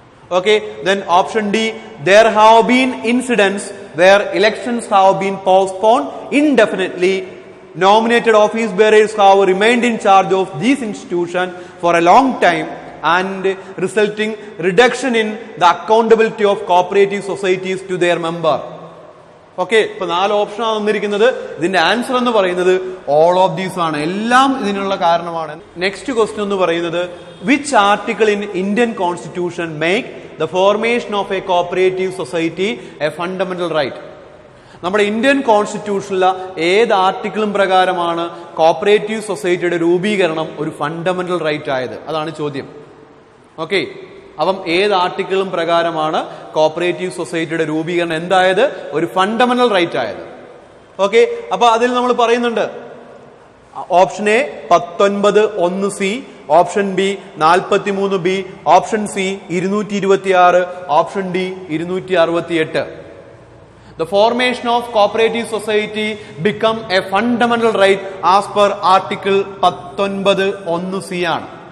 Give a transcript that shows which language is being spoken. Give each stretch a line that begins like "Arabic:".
English: Okay, then option D, there have been incidents where elections have been postponed indefinitely. Nominated office bearers have remained in charge of these institutions for a long time and resulting reduction in the accountability of cooperative societies to their member.
Malayalam: Okay, ഇപ്പൊ 4 ഓപ്ഷനാണ് തന്നിരിക്കുന്നത്. ഇതിന്റെ answer എന്ന് പറയുന്നത് all of these ആണ്. എല്ലാം ഇതിനുള്ള കാരണമാണ്. നെക്സ്റ്റ് ക്വസ്റ്റ്യൻ എന്ന് പറയുന്നത്,
English: Which article in Indian constitution make the formation of a cooperative society a fundamental right?
Malayalam: നമ്മുടെ ഇന്ത്യൻ കോൺസ്റ്റിറ്റ്യൂഷനിലെ ഏത് ആർട്ടിക്കിളും പ്രകാരമാണ് കോപ്പറേറ്റീവ് സൊസൈറ്റിയുടെ രൂപീകരണം ഒരു ഫണ്ടമെന്റൽ റൈറ്റ് ആയത്? അതാണ് ചോദ്യം. ഓക്കെ, അപ്പം ഏത് ആർട്ടിക്കിളും പ്രകാരമാണ് കോപ്പറേറ്റീവ് സൊസൈറ്റിയുടെ രൂപീകരണം എന്തായത്? ഒരു ഫണ്ടമെന്റൽ റൈറ്റ് ആയത്. ഓക്കെ, അപ്പൊ അതിൽ നമ്മൾ പറയുന്നുണ്ട് option A 19(1)(c), option B 43(b), option C 226, option D 268.
English: The formation of cooperative society become a fundamental right as per article 19(1)(c) ആണ്.